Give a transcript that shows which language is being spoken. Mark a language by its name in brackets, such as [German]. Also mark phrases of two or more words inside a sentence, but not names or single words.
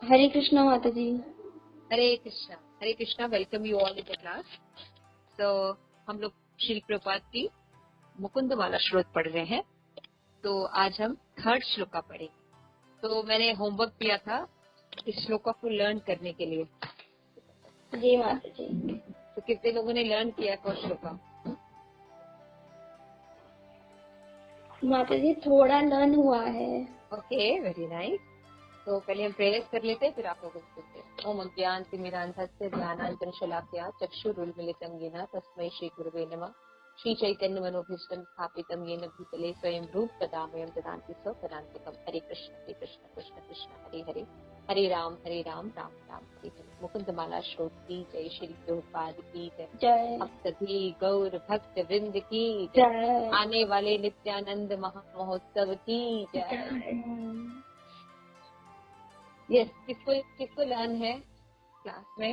[Hindi] हरे कृष्णा माता जी। हरे कृष्णा। [English] welcome you all in the class. [Hindi] तो हम लोग श्री प्रभुपाद की मुकुंद माला श्लोक पढ़ रहे हैं। तो आज हम थर्ड श्लोका पढ़ेंगे। तो मैंने होमवर्क किया था इस श्लोका को लर्न करने के लिए। जी माता जी। तो कितने लोगों ने लर्न किया कौन श्लोका? माता जी थोड़ा लर्न हुआ है। [English] OK, very nice. [Hindi] तो पहले हम प्रेयर कर लेते हैं, फिर आप लोग सुनते हैं। [Sanskrit] ओम अज्ञानतिमिरान्धस्य ज्ञानाञ्जनशलाकया चक्षुरुन्मीलितं येन तस्मै श्रीगुरवे नमः। श्री चैतन्य मनोभीष्टं स्थापितं येन भूतले स्वयं रूप तदा मह्यं ददाति स्वपदान्तिकम्। हरे कृष्ण कृष्ण कृष्ण हरे हरे, हरे राम राम राम हरे हरे। [Hindi] मुकुंदमाला श्लोक की जय। श्री प्रभुपाद की जय। जय आप सभी गौर भक्त वृंद की जय। आने वाले नित्यानंद महामहोत्सव की जय। यस, किसको किसको लर्न है क्लास में?